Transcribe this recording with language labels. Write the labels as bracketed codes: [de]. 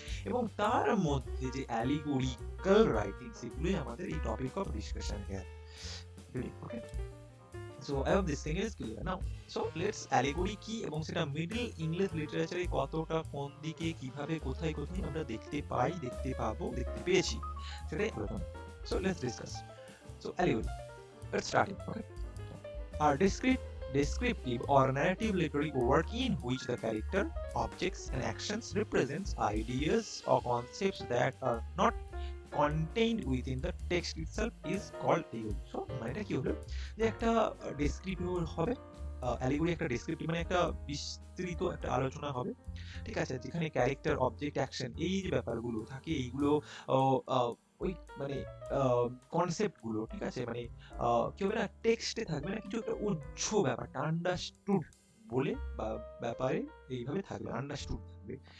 [bn] এবং তার মধ্যে যে অ্যালিগোরিক্যাল রাইটিং, সেগুলোই আমাদের এই topic of discussion here. [en] Okay, so I hope this thing is clear now. [bn] So let's allegory কি, এবং সেটা মিডল ইংলিশ লিটারেচারে কতটা, কোন দিকে, কিভাবে, কোথায় কোথায় আমরা দেখতে পাই, দেখতে পাবো, দেখতে পেয়েছি, সেটাই প্রথম। [en] So let's discuss. So allegory, let's start it. Okay. Are descriptive or narrative literary work in which the character, objects, and actions represents ideas or concepts that are not contained within the text itself is called allegory. [bn] So মানেটা কি হলো, যে একটা descriptive হবে, allegory একটা descriptive মানে একটা বিস্তৃত একটা আলোচনা হবে, ঠিক আছে, যেখানে ক্যারেক্টার, অবজেক্ট, অ্যাকশন, এই যে ব্যাপারগুলো থাকে, এইগুলো ওই মানে কনসেপ্ট গুলো, ঠিক আছে, মানে কি হবে না, টেক্সটে থাকবে না, কিছু একটা উজ্জ্ব ব্যাপারটা আন্ডারস্টুড বলে বা ব্যাপারে এইভাবে থাকবে, আন্ডারস্টুড থাকবে।